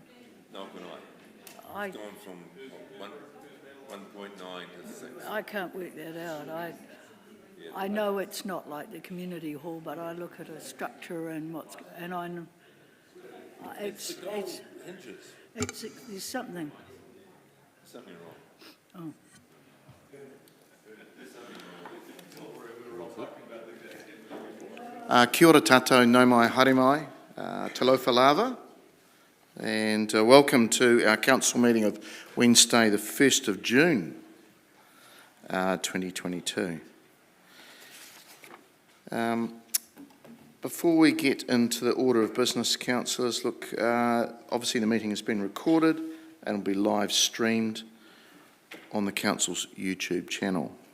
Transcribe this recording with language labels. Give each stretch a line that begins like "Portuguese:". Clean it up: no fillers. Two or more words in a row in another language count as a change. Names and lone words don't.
English: No, can I? It's gone from 1.9 to 6. I can't work that out. I know it's not like the community hall, but I look at a structure and It's the gold hinges. there's something. Something wrong. Oh.
Māori: Kia ora tātou, nau mai haere mai,
Samoan: talofa lava,
English: and welcome to our council meeting of Wednesday the 1st of June 2022. Before we get into the order of business, councillors, look, obviously the meeting has been recorded and will be live streamed on the council's YouTube channel.